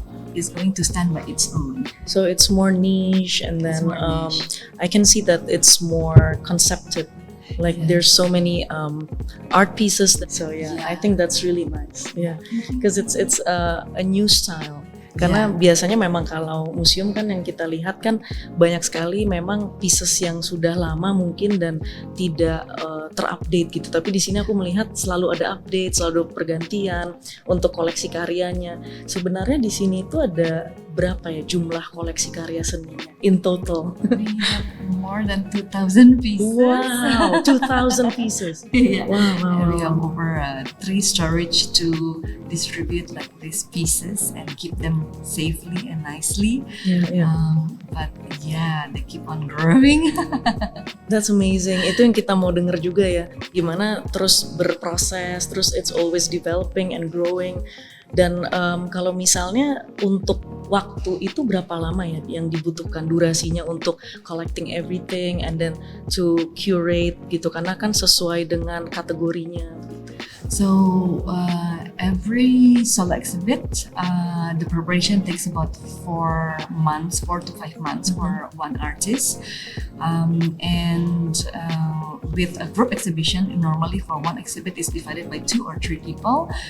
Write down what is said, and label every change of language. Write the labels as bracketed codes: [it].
[en] Is going to stand by its own. So it's more niche, and then I can see that it's more concepted. Like there's so many art pieces. So I think that's really nice. Because it's a new style. [id] Karena biasanya memang kalau museum kan yang kita lihat kan banyak sekali memang pieces yang sudah lama mungkin dan tidak terupdate gitu. Tapi di sini aku melihat selalu ada update, selalu ada pergantian untuk koleksi karyanya. Sebenarnya di sini itu ada berapa ya jumlah koleksi karya seninya [en] in total? We have more than 2,000 pieces. Wow, 2,000 pieces. Wow. We have over 3 storage to distribute like these pieces and keep them safely and nicely. But they keep on growing. That's amazing. [id] Itu yang kita mau denger juga ya. Gimana terus berproses, terus [en] it's always developing and growing. [id] Dan kalau misalnya untuk waktu itu berapa lama ya yang dibutuhkan durasinya untuk [en] collecting everything and then to curate [id] gitu, karena kan sesuai dengan kategorinya. [en] So every solo exhibit, the preparation takes about 4 to 5 months for one artist, and with a group exhibition, normally for one exhibit is divided by 2 or 3 people.